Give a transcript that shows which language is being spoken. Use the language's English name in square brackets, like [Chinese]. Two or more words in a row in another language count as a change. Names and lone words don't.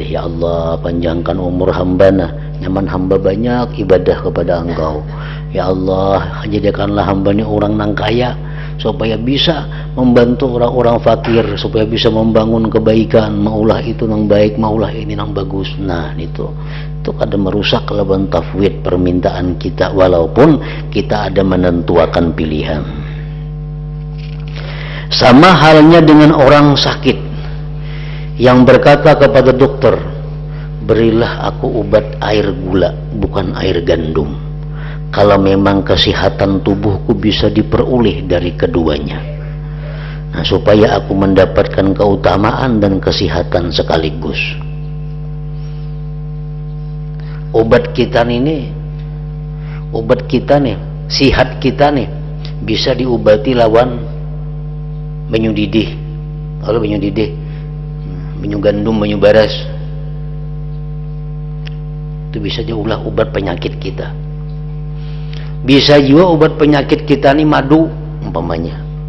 [Banjar] Ya Allah, panjangkan umur hambana, nyaman hamba banyak ibadah kepada Engkau. Ya Allah, jadikanlah hamba ini orang nang kaya, supaya bisa membantu orang-orang fakir, supaya bisa membangun kebaikan, maulah itu nang baik, maulah ini nang bagus. Nah, itu kada merusak lawan tafwid permintaan kita, walaupun kita ada menentukan pilihan. [Indonesian] Sama halnya dengan orang sakit yang berkata kepada dokter, berilah aku obat air gula, bukan air gandum, kalau memang kesehatan tubuhku bisa diperoleh dari keduanya. Nah, supaya aku mendapatkan keutamaan dan kesehatan sekaligus. [Banjar] Obat kita nih, sihat kita nih bisa diobati lawan banyu didih. Kalau banyu didih, banyu gandum, banyu baras, itu bisa diulah obat penyakit kita. Bisa juga obat penyakit kita nih madu umpamanya.